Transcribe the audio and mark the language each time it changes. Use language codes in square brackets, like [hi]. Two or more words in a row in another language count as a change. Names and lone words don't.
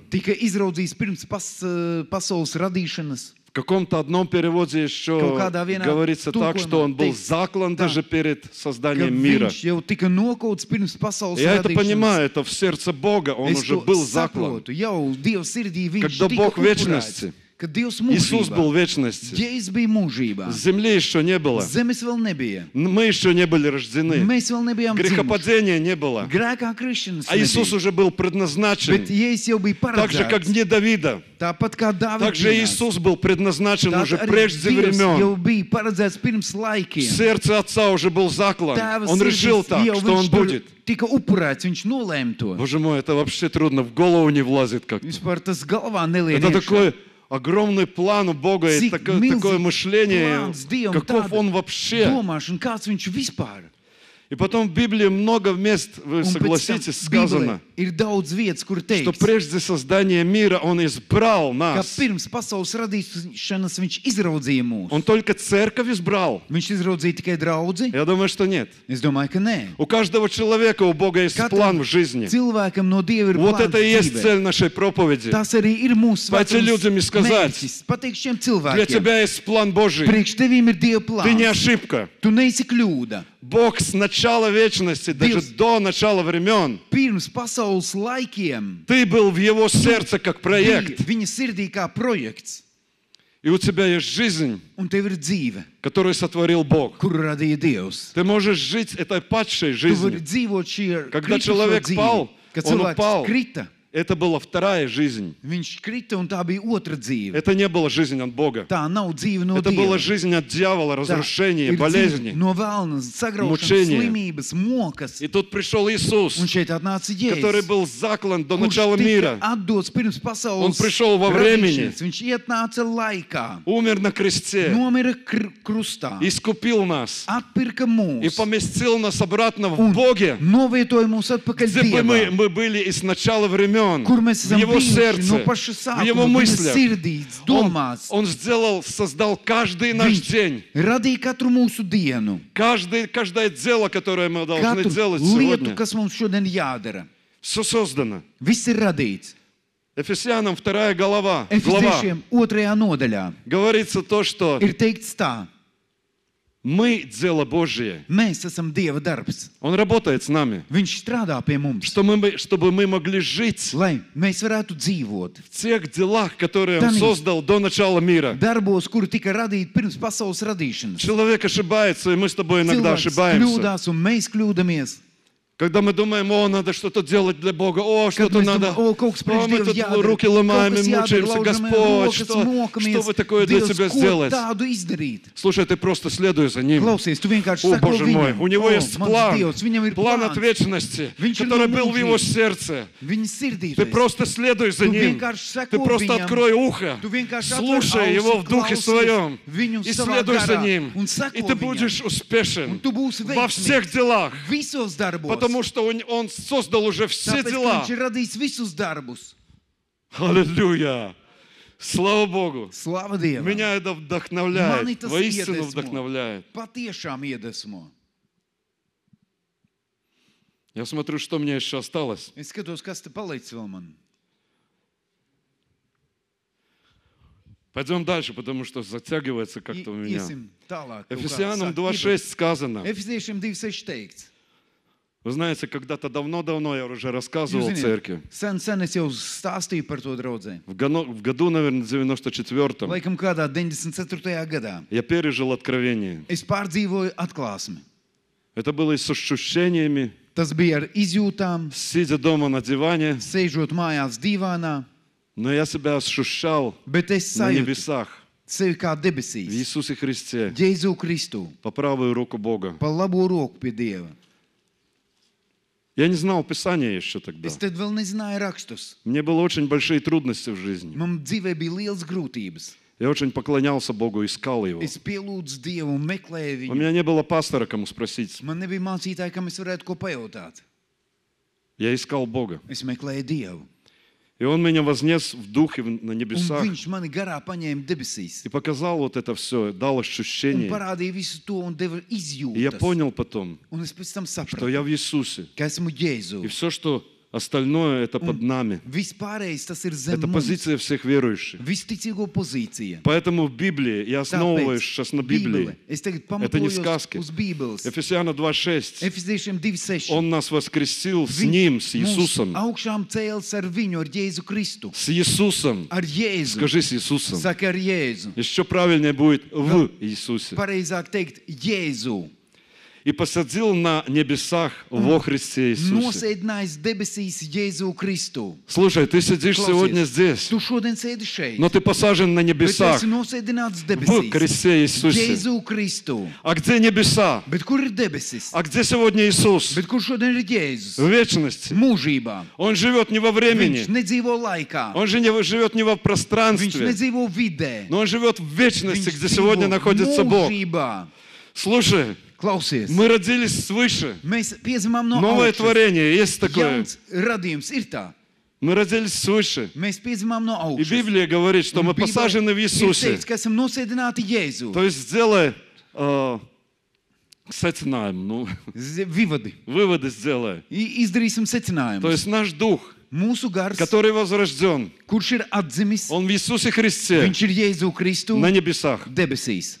[lv] tika izraudzīts pirms pasaules radīšanas. [ru] В каком-то одном переводе еще [lv] Kaut kādā vienā [ru] говорится так, [lv] tulkojumā [ru] что он был [lv] teikts [ru] заклан [lv] tā, [ru] даже перед [lv] Ka [ru] созданием мира. [lv] viņš jau tika nokauts pirms pasaules [ru] Я это [lv] radīšanas. [ru] понимаю, это в сердце Бога, он [lv] Es [ru] уже [lv] to [ru] был заклан. [lv] saprotu, jau Dieva sirdī viņš [ru] Когда [lv] tika [ru] Бог в [lv] upurēts. [ru] вечности, [lv] Kad Dievs [ru] Иисус был в [lv] mūžībā, [ru] вечности. [lv] Jēzus bija mūžībā. [ru] Земли еще не было. [lv] Zemes vēl nebija. [ru] Мы еще не были рождены. [lv] Mēs vēl nebijām dzimuši. [ru] Грехопадения не было. [lv] Grēkā krišanas [ru] А Иисус [lv] nebija. [ru] уже был [lv] Bet [ru] предназначен. [lv] Jēzus jau bija [ru] Так же, как [lv] paredzēts. [ru] дни Давида. [lv] Tāpat kā Dāvids. [ru] Так же Иисус был предназначен [lv] Tātad [ru] уже [lv] arī [ru] прежде [lv] Dievs jau [ru] времен. [lv] bija paredzēts pirms [ru] В [lv] laikiem. [ru] сердце Отца уже был заклан. [lv] Tēva [ru] Он решил [lv] sirdīs [ru] так, [lv] jau [ru] что Он [lv] viņš tur [ru] будет. [lv] tika upurēts, viņš nolēma to. [ru] Боже мой, это вообще трудно, в голову не влазит как-то. [lv] Vispār tas galvā nelien. [ru] Это [lv] iekšā. [ru] такой огромный план у Бога, и [lv] Cik [ru] такое [lv] milzīgs [ru] мышление, [lv] plāns Dievam, [ru] каков [lv] tāda [ru] Он вообще. [lv] Domāšana, kāds viņš vispār. [ru] И потом в Библии много мест, вы [lv] Un pēc tam [ru] согласитесь, [lv] Bībelē [ru] сказано, [lv] ir daudz vietas, kur [ru] что [lv] teiks, [ru] прежде создания мира Он избрал [lv] ka [ru] нас. [lv] pirms pasaules radīšanas viņš izraudzīja mūs. [ru] Он только церковь избрал. [lv] Viņš izraudzīja tikai draudzi? [ru] Я думаю, что нет. [lv] Es domāju, ka nē. [ru] У каждого человека, у Бога есть план в жизни. [lv] Cilvēkam no Dieva ir [ru] Вот [lv] plāns [ru] это и есть [lv] dzīvē. [ru] цель нашей проповеди. [lv] Tas arī ir mūsu [ru] Пойти людям и сказать, [lv] mērķis. Pateikt šiem [ru] Для [lv] cilvēkiem, [ru] тебя есть план Божий. [lv] priekš tevīm ir Dieva [ru] Ты не [lv] plāns. [ru] ошибка. [lv] Tu neesi kļūda. [ru] Бог с начала вечности, даже [lv] Dievs- [ru] до начала времен, [lv] Pirms pasaules laikiem [ru] ты был в Его сердце как [lv] bija [ru] проект. [lv] viņa sirdī kā projekts. [ru] И у тебя есть жизнь, [lv] Un tev ir dzīve, [ru] которую сотворил Бог. [lv] kuru radīja Dievs. [ru] Ты можешь жить этой падшей [lv] Tu vari [ru] жизнью. [lv] dzīvot šī [ru] Когда [lv] kritušo [ru] человек [lv] dzīvi. [ru] пал, [lv] Kad [ru] он [lv] cilvēks [ru] упал. [lv] krita, [ru] Это была вторая жизнь. [lv] Viņš krita, un tā bija otra dzīve. [ru] Это не была жизнь от Бога. [lv] Tā nav dzīve no [ru] Это [lv] Dieva. [ru] была жизнь от дьявола, [lv] Tā [ru] разрушения, [lv] ir dzīve [ru] болезни. [lv] no vēlna, sagraušanas, [ru] mučения. [lv] slimības, mokas. [ru] И тут пришел Иисус, [lv] Un šeit atnāca [ru] который [lv] Jēzus, [ru] был заклан до [lv] kurš [ru] начала [lv] tika [ru] мира. [lv] atdots pirms pasaules [ru] Он пришел во времени. [lv] radīšanas. Viņš ietnāca laikā, [ru] Умер на кресте, [lv] nomira krustā, [ru] искупил нас [lv] atpirka [ru] и [lv] mūs [ru] поместил нас обратно в [lv] un [ru] Боге, [lv] novietoja mūs atpakaļ [ru] где бы [lv] Dievā, [ru] мы были и с начала времен, [lv] kur mēs [ru] в [lv] esam [ru] Его [lv] bijuši no [ru] сердце, [lv] paša [ru] в Его [lv] sākuma, viņa [ru] мыслях. [lv] sirdīs, domās. [ru] Он создал каждый наш [lv] Viņš [ru] день, [lv] radīja katru mūsu dienu, [ru] каждое дело, которое мы должны [lv] katru [ru] делать [lv] lietu, [ru] сегодня. [lv] kas mums šodien jādara. [ru] Все создано. [lv] Viss ir radīts. [ru] Ефесянам 2 глава [lv] Efeziešiem 2. nodaļā [ru] говорится то, что [lv] ir teikts tā: [ru] мы дело Божие. [lv] mēs esam Dieva darbs. [ru] Он работает с нами, [lv] Viņš strādā pie mums, [ru] чтобы мы могли жить [lv] lai mēs varētu dzīvot [ru] в тех делах, которые Он Танис. создал до начала мира. [lv] darbos, kuri tika radīti pirms pasaules radīšanas. [ru] Человек ошибается, и мы с тобой иногда [lv] Cilvēks [ru] ошибаемся. [lv] kļūdās, un mēs kļūdamies. [ru] Когда мы думаем, надо что-то делать для Бога, [lv] Kad [ru] что-то [lv] mēs [ru] надо, [lv] domājam, kaut kas priekš [ru] мы [lv] Dieva [ru] тут [lv] jādara, [ru] руки [lv] kaut [ru] ломаем и [lv] kas jādara, [ru] мучаемся, [lv] laužam [ru] Господь, [lv] rokas, [ru] что [lv] mokamies. [ru] вы такое для [lv] Dievs, [ru] тебя [lv] ko [ru] сделать? [lv] tādu izdarīt? [ru] Слушай, ты просто следуй за Ним. [lv] Klausies, tu vienkārši [ru] О, [lv] sako [ru] Боже мой, [lv] viņam, [ru] у Него есть [lv] mans [ru] план, [lv] Dievs, viņam ir [ru] план [lv] plāns, [ru] ответственности, [lv] Viņš ir [ru] который [lv] no [ru] был в Его [lv] mūžības. [ru] сердце. [lv] viņa sirdī. [ru] Ты просто следуй за [lv] Tu [ru] Ним. [lv] vienkārši seko [ru] Ты просто [lv] viņam. [ru] открой ухо, [lv] Tu vienkārši atver [ru] слушай Его [lv] ausi, [ru] в Духе [lv] klausies [ru] Своем [lv] viņu [ru] и [lv] savā [ru] следуй за [lv] garā [ru] Ним. [lv] un seko [ru] И ты [lv] viņam. [ru] будешь успешен [lv] Un tu būsi [ru] во всех [lv] veiksmīgs [ru] делах, [lv] visos darbos. [ru] потому что Он создал уже все [lv] Tāpēc, ka [ru] дела. [lv] viņš ir radījis visus darbus. [ru] Аллилуйя! Слава Богу! [lv] Slava Dievam. [ru] Меня это вдохновляет, [lv] Mani tas [ru] воистину [lv] iedvesmo. [ru] вдохновляет. [lv] Patiešām iedvesmo. [ru] Я смотрю, что мне еще осталось. [lv] Es skatos, kas te palicis vēl man. [ru] Пойдем дальше, потому что затягивается как-то у меня. [lv] Iesim tālāk. kaut kā [ru] Ефесянам [lv] sāk [ru] 2.6 сказано. [lv] Efeziešiem 2.6 teikts. [ru] Вы знаете, когда-то давно-давно я уже рассказывал [lv] Jūs [ru] в [lv] zināt, [ru] церкви. [lv] sen es jau stāstīju par to draudzē. [ru] В году, наверное, 94-м [lv] Laikam kādā 94. gadā [ru] я пережил откровение. [lv] es pārdzīvoju atklāsmi. [ru] Это было и с ощущениями, [lv] Tas bija ar izjūtām, [ru] сидя дома на диване, [lv] sēžot mājās divānā, [ru] но я себя ощущал [lv] bet es [ru] на [lv] sajūtu [ru] небесах, [lv] sevi kā [ru] в [lv] debesīs, [ru] Иисусе Христе, [lv] Jēzu Kristu, [ru] по правую руку Бога. [lv] pa labo roku pie Dieva. [ru] Я не знал Писания еще тогда. [lv] Es tad vēl nezināju rakstus. [ru] Мне было очень большие трудности в жизни. [lv] Man dzīvē bija liels grūtības. [ru] Я очень поклонялся Богу, искал Его. [lv] Es pielūdzu Dievu un meklēju [ru] У [lv] viņu. [ru] меня не было пастора, кому спросить. [lv] Man nebija mācītāji, kam es varētu ko pajautāt. [ru] Я искал Бога. [lv] Es meklēju Dievu. [ru] И Он меня вознес в духе на [lv] Un [ru] небесах [lv] viņš mani garā paņēma debesīs. [ru] и показал вот это все, дал [lv] Un [ru] ощущение. [lv] parādīja visu to un deva [ru] И я [lv] izjūtas. [ru] понял потом, [lv] Un es pēc tam [ru] что [lv] sapratu, [ru] я в Иисусе. [lv] ka esmu Jēzu. [ru] И все, что остальное, это под нами. [lv] Viss pārējais tas ir zem [ru] Это [lv] mums. [ru] позиция всех верующих. [lv] Visticīgo pozīcija. [ru] Поэтому в Библии, я основываюсь сейчас на Библии, [lv] Es tagad [ru] Это не [lv] pamatojos [ru] сказки. [lv] uz Bībeles. [ru] Ефесяна 2.6, [lv] Efeziešiem 2.6. [ru] Он нас воскресил с [lv] Viņš [ru] Ним, с [lv] mūs [ru] Иисусом. [lv] augšām cēlis ar viņu, ar Jēzu Kristu. [ru] С Иисусом. [lv] Ar Jēzu. [ru] Скажи с Иисусом. [lv] Saka ar Jēzu. [ru] Еще правильнее будет в Иисусе. [lv] Pareizāk teikt Jēzu. [ru] И посадил на небесах во Христе Иисусе. [lv] Nosēdinājis debesīs Jēzu Kristu. [ru] Слушай, ты сидишь [lv] Klausies, [ru] сегодня здесь, [lv] Tu šodien sēdi šeit. [ru] но ты посажен на [lv] Bet [ru] небесах [lv] esi nosēdināts [ru] в [lv] debesīs. [ru] Христе Иисусе. [lv] Jēzu Kristu. [ru] А где небеса? [lv] Bet kur ir debesis? [ru] А где сегодня Иисус? [lv] Bet kur šodien ir Jēzus? [ru] В вечности. [lv] Mūžībā. [ru] Он живет не во [lv] Viņš [ru] времени, [lv] nedzīvo laikā. [ru] он же живет не во [lv] Viņš [ru] пространстве, [lv] nedzīvo vidē. [ru] но он живет в вечности, [lv] Viņš [ru] где сегодня [lv] dzīvo [ru] находится Бог. [lv] mūžībā. [ru] Слушай, [lv] Klausies, [ru] мы родились свыше. [lv] mēs piedzimām no [ru] Новое [lv] augšas. [ru] творение, есть такое. [lv] Jauns radījums ir tā. [ru] Мы родились свыше. [lv] Mēs piedzimām no [ru] И [lv] augšas. [ru] Библия говорит, что [lv] Un [ru] мы [lv] Bībele [ru] посажены в [lv] ir [ru] Иисусе. [lv] teikts, ka esam nosēdināti Jēzu. [ru] То есть сделай, сетинаем, Vivadi. выводы сделай. [lv] Izdarīsim [ru] То [lv] secinājumus. [ru] есть наш дух, [lv] Mūsu gars, [ru] который возрожден, [lv] kurš ir atdzimis, [ru] он в Иисусе Христе, [lv] viņš ir Jēzu Kristu [ru] на небесах, [lv] debesīs,